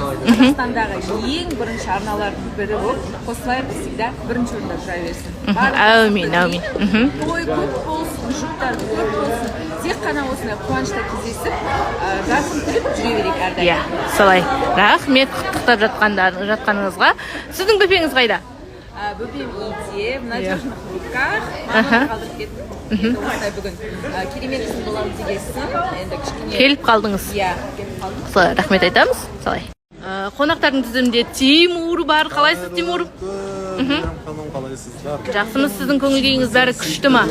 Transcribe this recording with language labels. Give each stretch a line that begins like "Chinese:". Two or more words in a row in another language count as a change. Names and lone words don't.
Kazakh: Қазақстандағы ең бірінші арналардың бірі болып, Қослаев всегда бірінші орында жүре берсін. Әумин. Той көп болсын, жұптар көп болсын. Тек қана осындай қуанышта кездесіп, жарқын күліп жүре берейік әрдайым. Солай. Рахмет құттықтап жатқаныңызға. Сіздің бөпеңіз қайда? Бөпем үйде,
Russian: в надежных руках.
Kazakh: Маманы қалдырып кеттім. Енді осындай бүгін керемет күн боламыз дегесін. Енді кішкене келіп қалдыңыз. Келіп қалдым. Солай, рахмет айтамыз. Солай. Қонақтардың тізімінде Тимур бар. Қалайсыз, Тимур? Ханым, қалайсыздар? Жақсымыз, сіздің көңіл күйіңіз бәрі күшті ма?